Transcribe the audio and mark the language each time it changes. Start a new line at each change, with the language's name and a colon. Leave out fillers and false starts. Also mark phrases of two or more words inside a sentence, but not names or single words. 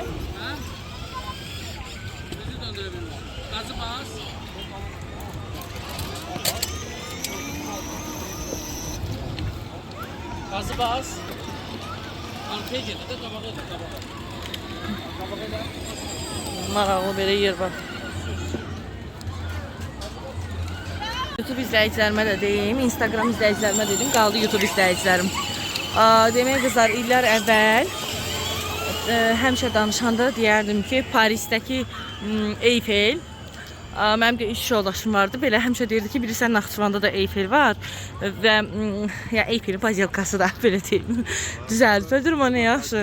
Turkish: Bizi döndürebilmem. Gazı bas. Gazı bas. Arkaya gel de kabağa da kabağa. Kabağa da.
Azerbaijani: Maraqlı belə yer var. YouTube izləyicilərimə də deyim, Instagram izləyicilərimə dedim, qaldı YouTube izləyicilərim. Demək qızlar, illər əvvəl həmişə danışanda deyərdim ki, Parisdəki Eyfel, mənim də iş yoldaşım vardı, belə həmişə deyirdi ki, bilirsən Naxçıvanda da Eyfel var və ya Eyfelin pazelkası da belə deyim, düzəldib, durma nə yaxşı.